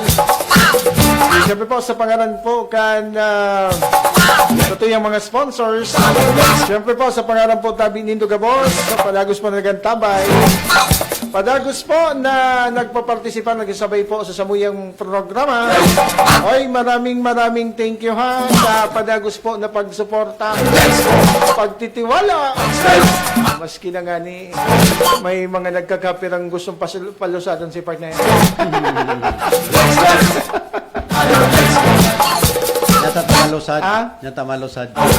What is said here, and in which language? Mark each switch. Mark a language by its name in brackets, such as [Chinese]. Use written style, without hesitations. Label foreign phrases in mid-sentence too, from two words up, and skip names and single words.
[Filipino] Siyempre po sa pangalan po kan ito yung mga sponsors. [Bikol] Siyempre po sa pangalan po Tabi Nindo Gabos, sa Padagos po na nagantabay. Padagos po na nagpapartisipa, nagsasabay po sa samuyang programa. Oy, [Filipino] maraming [English] thank you [Filipino] ha sa Padagos po na pagsuporta, pagtitiwala. [Bikol] Maski na nga ni may mga nagkakapirang gustong palusadan si partner. Nyata malusad.